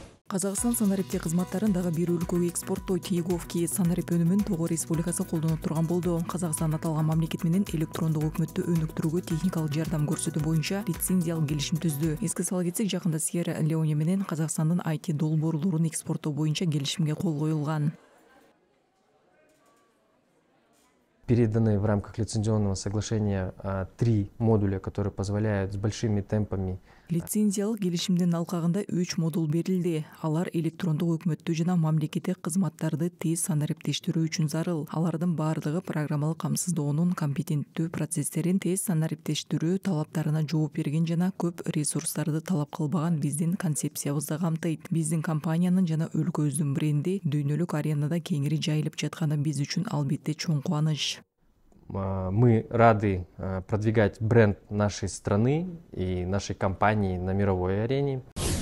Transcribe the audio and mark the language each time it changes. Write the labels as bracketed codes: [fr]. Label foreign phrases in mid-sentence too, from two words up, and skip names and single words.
[ky] Казакстан санариптик кызматтарын дагы бир өлкөгө экспорттоо Тиеговки санарип өнүмүн Того Республикасы колдонуп турган болду. Казакстан аталган мамлекет менен электрондук өкмөттү өнүктүрүүгө техникалык жардам көрсөтүү боюнча лицензиялык келишим түздү. Эске сала кетсек, жакында Сьерра Леоне менен Казакстандын IT долбоорлорун экспорттоо боюнча келишимге кол коюлган. [ru] Переданы в рамках лицензионного соглашения 3 модуля, которые позволяют с большими темпами. [ky] Лицензиялык келишимдин алкагында 3 модул берилди. Алар электрондук өкмөттү жана мамлекеттик кызматтарды тез санариптештирүү үчүн зарыл. Алардын баардыгы программалык камсыздоонун компетенттүү процесстерин тез санариптештирүү талаптарына жооп берген жана көп ресурстарды талап кылбаган биздин концепциябызды камтыйт. Биздин компаниянын жана өлкөбүздүн бренди дүйнөлүк аренада кеңири жайылып жатканы биз үчүн албетте чоң кубаныч. [ru] Мы рады продвигать бренд нашей страны и нашей компании на мировой арене.